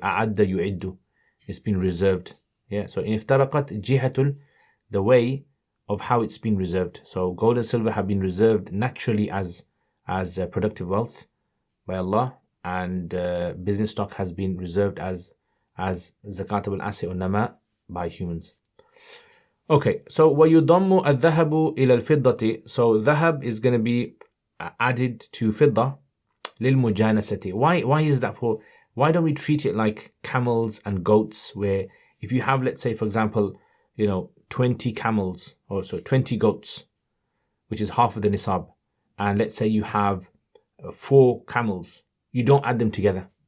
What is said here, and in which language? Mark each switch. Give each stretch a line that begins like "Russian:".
English: A'adda yu'iddu, it's been reserved. Yeah, so in iftaraqat jihatul, the way of how it's been reserved. So gold and silver have been reserved naturally as productive wealth by Allah, and business stock has been reserved as zakatable asset or nama by humans. Okay, so
Arabic: وَيُضَمُّ الذَّهَبُ إِلَى الْفِضَّةِ.
English: So dhahab is going to be added to fidda لِلْمُجَانَسَةِ. Why is that for? Why don't we treat it like camels and goats, where if you have, let's say, for example, 20 camels, or so 20 goats, which is half of the nisab, and let's say you have 4 camels, you don't add them together.